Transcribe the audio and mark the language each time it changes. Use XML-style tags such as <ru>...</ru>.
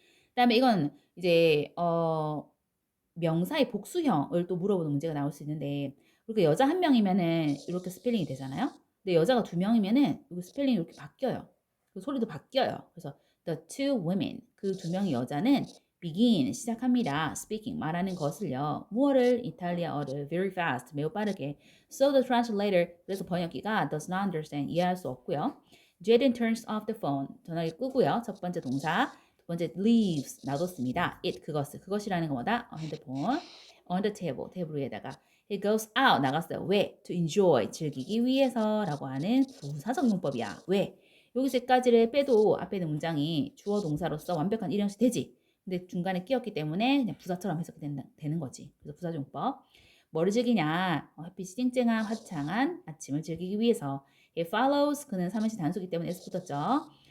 <ko>그다음에 이건 이제 명사의 복수형을 또 물어보는 문제가 나올 수 있는데 그러니까 여자 한 명이면은 이렇게 스펠링이 되잖아요. 근데 여자가 두 명이면은 이 스펠링이 이렇게 바뀌어요. 그 소리도 바뀌어요. 그래서</ko> <en>the two women</en> <ko>그 두 명의 여자는 begin 시작합니다. speaking 말하는 것을요. 무어를 이탈리아어를</ko> <en>very fast</en> <ko>매우 빠르게.</ko> <en>So the translator</en> <ko>그래서 번역기가</ko> <en>does not understand</en> <ko>이해할 수 없고요.</ko> <en>Jaden turns off the phone</en> <ko>전화기 끄고요. 첫 번째 동사 두 번째 leaves 놔뒀습니다. it 그것이라는 건 뭐다?</ko> <en>핸드폰 on the table</en> <ko>테이블 위에다가</ko> <en>he goes out</en> <ko>나갔어요. 왜?</ko> <en>to enjoy</en> <ko>즐기기 위해서라고 하는 부사적 용법이야. 왜? 여기서까지를 빼도 앞에 있는 문장이 주어 동사로서 완벽한 일형식 되지. 근데 중간에 끼었기 때문에 그냥 부사처럼 해석이 되는 거지. 그래서 부사적 용법. 뭐를 즐기냐? 햇빛이 쨍쨍한 화창한 아침을 즐기기 위해서</ko> <en>he follows</en> <ko>그는 삼행시 단수기 때문에 s 붙었죠.</ko>